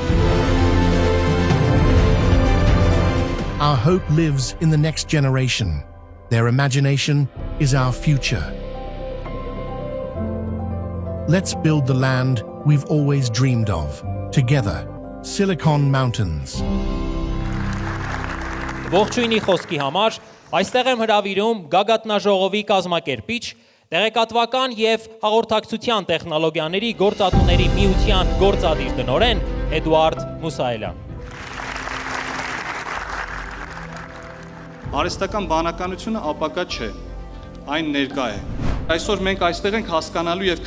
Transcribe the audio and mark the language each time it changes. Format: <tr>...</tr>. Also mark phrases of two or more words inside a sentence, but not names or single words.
<en>Our hope lives in the next generation. Their imagination is our future. Let's build the land we've always dreamed of, together. Silicon Mountains.</en> <hy>Ողջույնի խոսքի համար այստեղ եմ հրավիրում գագաթնաժողովի կազմակերպիչ, տեղեկատվական եւ հաղորդակցության տեխնոլոգիաների գործատուների միության գործադիր տնօրեն Էդուարդ Մուսայելյան։ Արհեստական բանականությունը ապակա չէ, այն ներկա է։ Այսօր մենք այստեղ ենք հասկանալու եւ</hy>